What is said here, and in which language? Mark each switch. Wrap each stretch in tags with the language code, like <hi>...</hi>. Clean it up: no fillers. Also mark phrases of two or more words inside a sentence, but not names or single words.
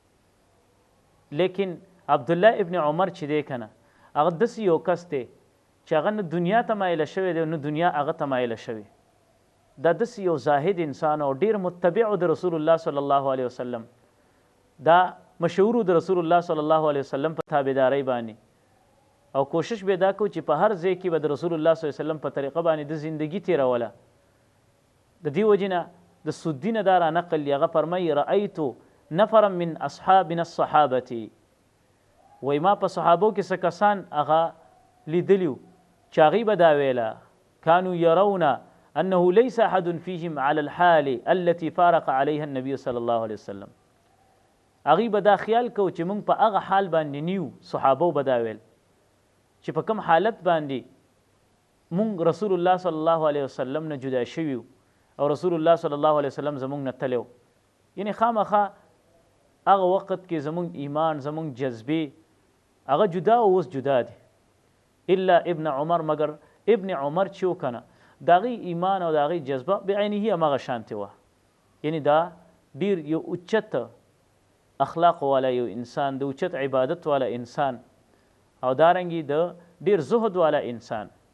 <ps>لیکن عبدالله ابن عمر چې دی که نه هغه داسې یو کس دی چې هغه نه دنیا ته مایله شوی دی نه دنیا هغه ته مایله شوې دا داسې یو زاهد انسان او ډېر متبع د رسول الله</ps> <ar>صلی الله علیه وسلم</ar> <ps>دا مشهور د رسول الله</ps> <ar>صلی الله علیه وسلم</ar> <ps>په تابعدارۍ باندې او کوشش به دا کو چې په هر ځای کې به د رسول الله</ps> <ar>صلی الله علیه وسلم</ar> <ps>په طریقه باندې د زندگی تیروله د دې وجې نه د سدي نه دا رانقل هغه فرمایي</ps> <ar>رأیت نفرا من اصحابنا الصحابة</ar> <ps>وایي ما په صحابو کې څه کسان هغه لیدلي چې هغوی به دا ویله</ps> <ar>كانوا يرون أنه ليس أحد فيهم على الحال التي فارق عليها النبي صلى الله عليه وسلم</ar> <ps>هغوی به دا خیال کو چې موږ په هغه حال باندې نیو صحابو به دا ویل چې په کوم حالت باندې مونږ رسول الله</ps> <ar>صلی الله علیه</ar> <ps>وسلم نه جدا شوي او رسول الله صلی الله علیه وسلم زمونږ نه تللی یعنې خامخا هغه وخت کې زمونږ ایمان زمونږ جذبې هغه جدا او اوس جدا دی الا ابن عمر مگر ابن عمر چې و که نه د هغې ایمان او د هغې جذبه بعینه همغه شانتې وه یعنې دا ډېر یو اوچت اخلاق والا یو انسان د اوچت عبادت والا انسان او دارنګي د ډیر زهد والا انسان</ps>